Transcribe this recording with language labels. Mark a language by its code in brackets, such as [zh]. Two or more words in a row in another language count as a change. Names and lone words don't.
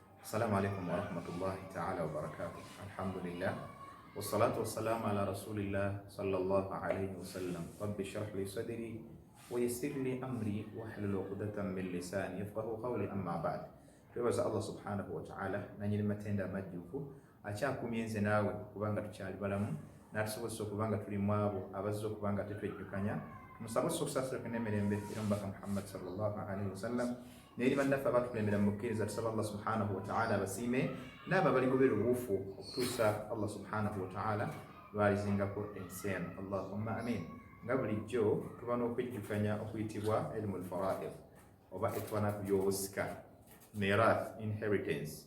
[ar] السلام عليكم ورحمة الله تعالى وبركاته. الحمد لله والصلاة والسلام على رسول الله صلى الله عليه وسلم. رب اشرح لي صدري ويسر لي أمري واحلل عقدة من لساني يفقهوا قولي. أما بعد, [lg] twebaza [ar] الله سبحانه وتعالى [lg] nanyiri matenda amajjufu akyakumyenze naawe kubanga tukyali balamu n'atusobozesa okubanga tuli mu abo abazze okubanga tetwejjukanya. Tumusaba okusasirako n'emirembe omubaka Muhammad [ar] صلى الله عليه وسلم [lg] n'eri bannaffe abatukulembera mu bukkiriza. Tusaba [ar] الله سبحانه وتعالى [lg] abasiime n'abo abaligobera obuufu okutuusa [ar] الله سبحانه وتعالى [lg] lwalizingako ensi eno. [ar] اللهم آمين. [lg] Nga bulijjo tuba n'okwejjukanya okuyitibwa [ar] علم الفرائض [lg] oba etwana ku by'obusika, mirath, inheritance.